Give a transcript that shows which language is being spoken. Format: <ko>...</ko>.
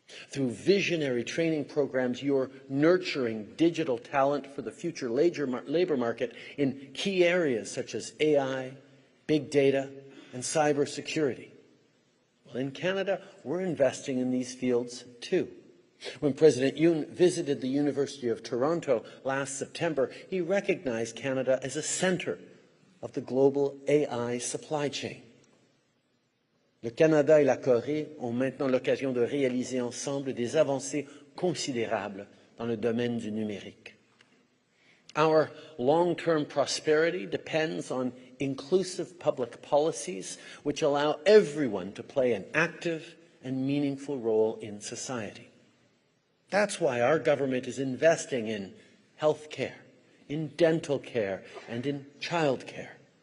<en>Through visionary training programs, you're nurturing digital talent for the future labor market in key areas such as AI, big data, and cybersecurity. Well, in Canada, we're investing in these fields too. When President Yoon visited the University of Toronto last September, he recognized Canada as a center of the global AI supply chain.</en> <fr>Le Canada et la Corée ont maintenant l'occasion de réaliser ensemble des avancées considérables dans le domaine du numérique.</fr> <en>Our long-term prosperity depends on inclusive public policies which allow everyone to play an active and meaningful role in society. That's why our government is investing in health care, in dental care, and in child care.</en>